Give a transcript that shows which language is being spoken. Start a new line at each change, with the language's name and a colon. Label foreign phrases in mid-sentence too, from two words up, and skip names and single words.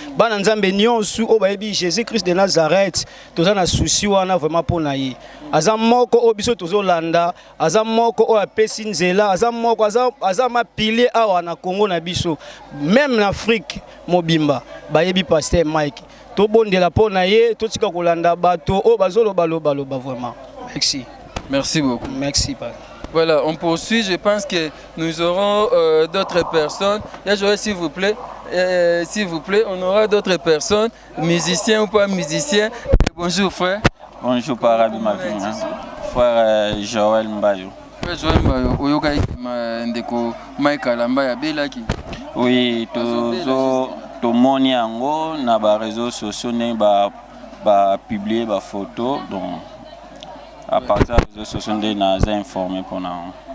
Lingala: Bana Nzambe nyonso, oyo bayebi Jésus Christ de Nazareth, toza na souci wana vraiment mpo na ye. Aza moko oyo biso tozolanda, aza moko oyo apesi nzela, aza moko, aza, aza ma pilier awa na Congo na biso. Même na Afrique mobimba, bayebi Pasteur Mike. Tobondela mpo na ye, totika kolanda bato oyo bazoloba loba loba vraiment.
French: Merci. Merci beaucoup. Merci, papa. Voilà, on poursuit. Je pense que nous aurons, euh, d'autres personnes. Là, j'aurais, s'il vous plaît, euh, s'il vous plaît, on aura d'autres personnes, musiciens ou pas musiciens. Bonjour, frère. Bonjour, Papa Rabbi Mavunga. Frère, euh, Joël Mbayo.
Lingala: Frère Joël Mbayo, oyoka ete ma-, ndeko Mike Alamba ya belaki. Oui, Azobela tozo-, juste. tomoni yango na ba
French: réseaux sociaux,
Lingala: ndenge ba, ba publier ba photo.
French: Donc, à partir des réseaux sociaux,
Lingala: nde naza informé mpona yango.